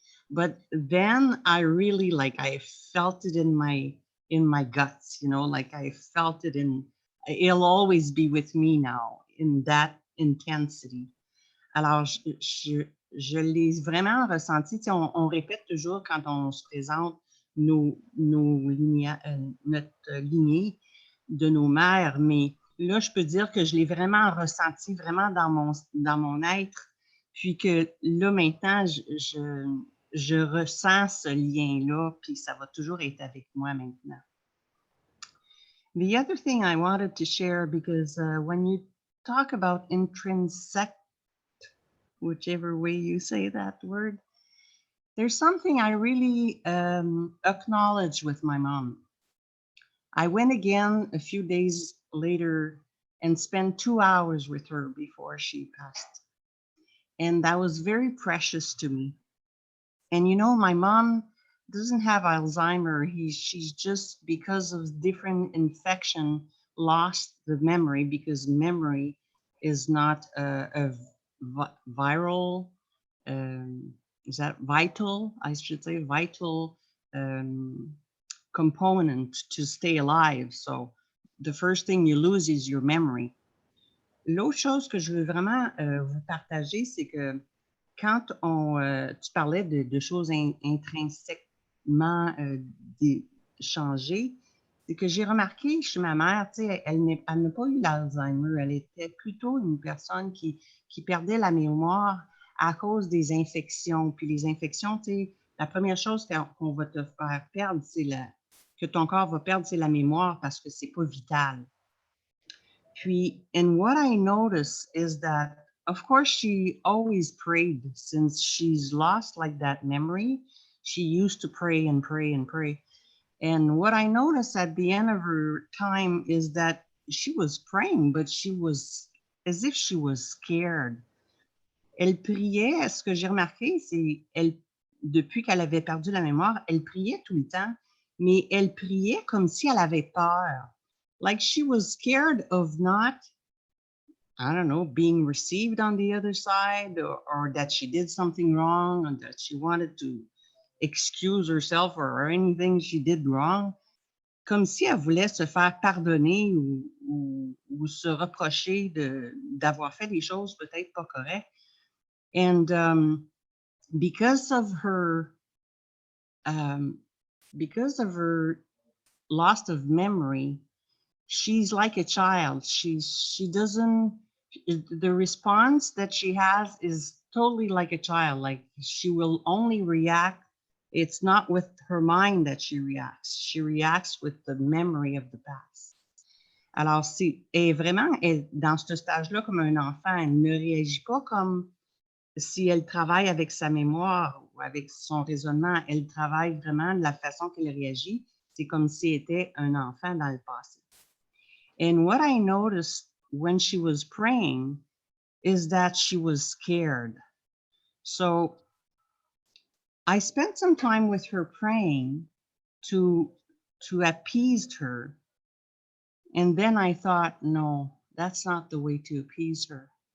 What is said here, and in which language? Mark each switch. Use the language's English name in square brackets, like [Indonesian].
[English] But then I really I felt it in my guts, you know, like I felt it it'll always be with me now in that intensity. [French] Alors, je l'ai vraiment ressenti. Tu sais, on répète toujours quand on se présente notre lignée de nos mères, mais là, je peux dire que je l'ai vraiment ressenti vraiment dans mon être, puis que là, maintenant, je ressens ce lien-là, puis ça va toujours être avec moi maintenant. [English] The other thing I wanted to share, because when you talk about intrinsic, whichever way you say that word, there's something I really acknowledge with my mom. I went again a few days later and spent 2 hours with her before she passed. And that was very precious to me. And you know, my mom doesn't have Alzheimer. She's just, because of different infection, lost the memory, because memory is not a viral, is that vital? I should say vital component to stay alive. So the first thing you lose is your memory. [French] L'autre chose que je veux vraiment vous partager, c'est que quand tu parlais de choses intrinsèquement changées, c'est que j'ai remarqué chez ma mère, tu sais, elle n'a pas eu l'Alzheimer, elle était plutôt une personne qui perdait la mémoire à cause des infections. Puis les infections, tu sais, la première chose qu'on va te faire perdre, que ton corps va perdre, c'est la mémoire parce que c'est pas vital. [English] Puis, and what I notice is that, of course, she always prayed. Since she's lost like that memory, she used to pray and pray and pray. And what I noticed at the end of her time is that she was praying, but she was as if she was scared. [French] Elle priait, ce que j'ai remarqué, c'est depuis qu'elle avait perdu la mémoire, elle priait tout le temps, mais elle priait comme si elle avait peur. [English] Like she was scared of not, I don't know, being received on the other side, or that she did something wrong, or that she wanted to excuse herself or anything she did wrong. [French] Comme si elle voulait se faire pardonner ou se reprocher d'avoir fait des choses peut-être pas correctes. [English] And because of her loss of memory, she's like a child. She doesn't, the response that she has is totally like a child. Like she will only react. It's not with her mind that she reacts. She reacts with the memory of the past. [French] Alors, elle dans ce stage-là comme un enfant. Elle ne réagit pas comme si elle travaille avec sa mémoire ou avec son raisonnement. Elle travaille vraiment de la façon qu'elle réagit. C'est comme si elle était un enfant dans le passé. [English] And what I noticed when she was praying is that she was scared. So I spent some time with her praying to appease her. And then I thought, no, that's not the way to appease her.